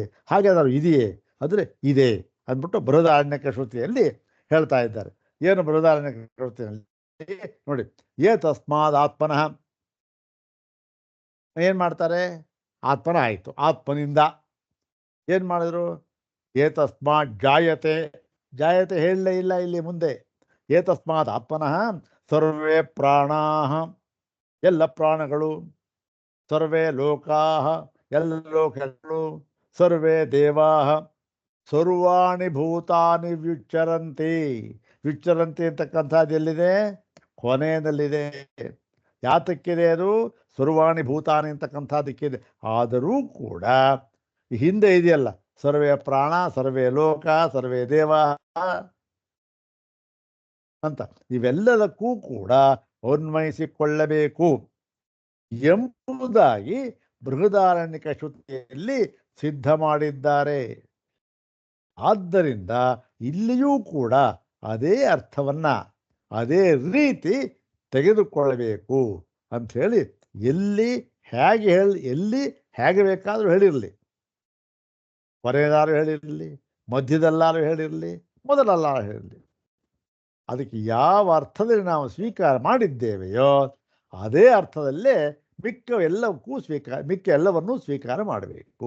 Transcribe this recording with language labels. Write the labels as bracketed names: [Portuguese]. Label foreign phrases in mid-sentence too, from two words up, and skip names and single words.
[Kannada] ಹಾಗೆ ಅದಾದ್ರು ಇದೆಯೇ? ಆದರೆ ಇದೆ ಅಂದ್ಬಿಟ್ಟು ಬೃಹದಾರಣ್ಯಕ ಶ್ರುತಿಯಲ್ಲಿ ಹೇಳ್ತಾ ಇದ್ದಾರೆ. ಏನು ಬೃಹದಾರಣ್ಯಕ ಶ್ರುತಿಯಲ್ಲಿ ನೋಡಿ, [Sanskrit] ತಸ್ಮಾದ್ ಆತ್ಮನಃ [Kannada] ಏನು ಮಾಡ್ತಾರೆ, ಆತ್ಮನ ಆಯಿತು, ಆತ್ಮನಿಂದ ಏನು ಮಾಡಿದ್ರು, [Sanskrit] ತಸ್ಮಾತ್ ಜಾಯತೆ [Kannada] ಹೇಳಲೇ ಇಲ್ಲ ಇಲ್ಲಿ ಮುಂದೆ. [Sanskrit] ತಸ್ಮಾತ್ ಆತ್ಮನಃ ಸರ್ವೇ ಪ್ರಾಣಾಃ, [Kannada] ಎಲ್ಲ ಪ್ರಾಣಗಳು, [Sanskrit] ಸರ್ವೇ ಲೋಕಾಃ, [Kannada] ಎಲ್ಲ ಲೋಕಗಳು, [Sanskrit] ಸರ್ವೇ ದೇವಾಃ, ಸರ್ವಾಣಿ ಭೂತಾನಿ ವಿಚ್ಚರಂತಿ [Kannada] ಅಂತಕ್ಕಂಥದ್ದು ಎಲ್ಲಿದೆ? ಕೊನೆಯದಲ್ಲಿದೆ. ಯಾತಕ್ಕಿದೆ ಅದು? [Sanskrit] ಸರ್ವಾಣಿ ಭೂತಾನಿ [Kannada] ಅಂತಕ್ಕಂಥದ್ದಕ್ಕಿದೆ. ಆದರೂ ಕೂಡ ಹಿಂದೆ ಇದೆಯಲ್ಲ, [Sanskrit] ಸರ್ವೇ ಪ್ರಾಣ, ಸರ್ವೇ ಲೋಕ, ಸರ್ವೇ ದೇವ [Kannada] ಅಂತ, ಇವೆಲ್ಲದಕ್ಕೂ ಕೂಡ ಅನ್ವಯಿಸಿಕೊಳ್ಳಬೇಕು ಎಂಬುದಾಗಿ ಬೃಹದಾರಣ್ಯಕ ಶ್ರುತಿಯಲ್ಲಿ ಸಿದ್ಧ ಮಾಡಿದ್ದಾರೆ. ಆದ್ದರಿಂದ ಇಲ್ಲಿಯೂ ಕೂಡ ಅದೇ ಅರ್ಥವನ್ನ ಅದೇ ರೀತಿ ತೆಗೆದುಕೊಳ್ಳಬೇಕು ಅಂಥೇಳಿ ಎಲ್ಲಿ ಹೇಗೆ ಬೇಕಾದರೂ ಹೇಳಿರಲಿ, ಕೊನೆಯದಾರು ಹೇಳಿರಲಿ, ಮಧ್ಯದಲ್ಲಾರು ಹೇಳಿರಲಿ, ಮೊದಲಲ್ಲಾರು ಹೇಳಿರಲಿ, ಅದಕ್ಕೆ ಯಾವ ಅರ್ಥದಲ್ಲಿ ನಾವು ಸ್ವೀಕಾರ ಮಾಡಿದ್ದೇವೆಯೋ ಅದೇ ಅರ್ಥದಲ್ಲೇ ಮಿಕ್ಕ ಎಲ್ಲವನ್ನೂ ಸ್ವೀಕಾರ ಮಾಡಬೇಕು.